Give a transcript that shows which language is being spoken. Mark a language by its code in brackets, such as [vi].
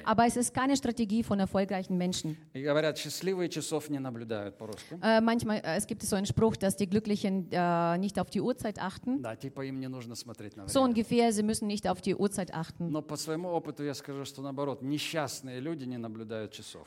[de] Aber es ist keine Strategie von erfolgreichen Menschen. [ru] И говорят, счастливые часов не наблюдают по-русски. [de] Manchmal, es gibt so einen Spruch, dass die Glücklichen nicht auf die Uhrzeit achten. [ru] Да, типа им не нужно смотреть на время. [de] So ungefähr, sie müssen nicht auf die Uhrzeit achten. [ru] Но по своему опыту я скажу, что наоборот, несчастные люди не наблюдают часов.